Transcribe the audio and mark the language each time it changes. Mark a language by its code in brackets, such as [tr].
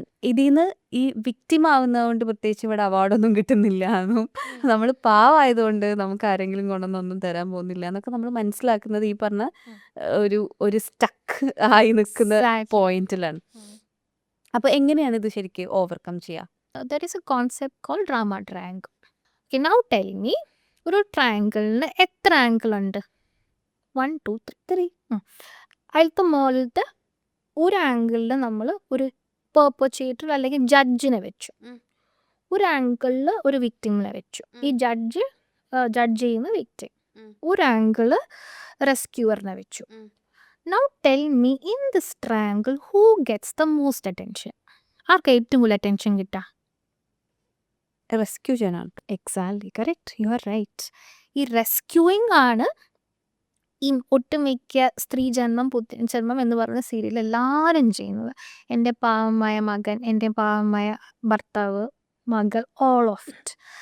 [ml] ഇതിന്ന് ഈ വിക്ടിം ആവുന്നതുകൊണ്ട് പ്രത്യേകിച്ച് ഇവിടെ അവാർഡൊന്നും കിട്ടുന്നില്ല എന്നും നമ്മൾ പാവമായതുകൊണ്ട് നമുക്ക് ആരെങ്കിലും കൊണ്ടൊന്നും തരാൻ പോകുന്നില്ല എന്നൊക്കെ നമ്മൾ മനസ്സിലാക്കുന്നത് ഈ പറഞ്ഞ ഒരു സ്റ്റക്ക് ആയി നിൽക്കുന്ന പോയിന്റിലാണ്. അപ്പൊ എങ്ങനെയാണ് ഇത് ശരിക്കും ഓവർകം ചെയ്യുക? [en] There is a concept called drama triangle. Okay, now tell me, [ml] ഒരു ട്രയാങ്കിളിന് എത്ര ആംഗിൾ ഉണ്ട്? 1 2 3. അതിലത്തെ മുകളിലത്തെ ഒരു ആംഗിളിൽ നമ്മൾ ഒരു പെർപെച്വേറ്റർ അല്ലെങ്കിൽ ജഡ്ജിനെ വെച്ചു, ഒരു ആംഗിളിൽ ഒരു വിക്ടിമിനെ വെച്ചു. ഈ ജഡ്ജ് ചെയ്യുന്ന വിക്ടിം. ഒരു ആംഗിള് റെസ്ക്യൂവറിനെ വെച്ചു. [en] Now tell me, in this triangle, who gets the most attention? [ml] ആർക്ക് ഏറ്റവും കൂടുതൽ അറ്റൻഷൻ കിട്ടുക? റെസ്ക്യൂ ചെയ്യാനാണ്. [en] Exactly correct, you are right. [ml] ഈ റെസ്ക്യൂയിങ് ആണ് ഈ ഒട്ടുമിക്ക സ്ത്രീജന്മം പുത്രജന്മം എന്ന് പറയുന്ന സീരിയൽ എല്ലാവരും ചെയ്യുന്നത്. എൻ്റെ പാവമായ മകൻ, എൻ്റെ പാവമായ ഭർത്താവ്, മകൾ, [en] All of it.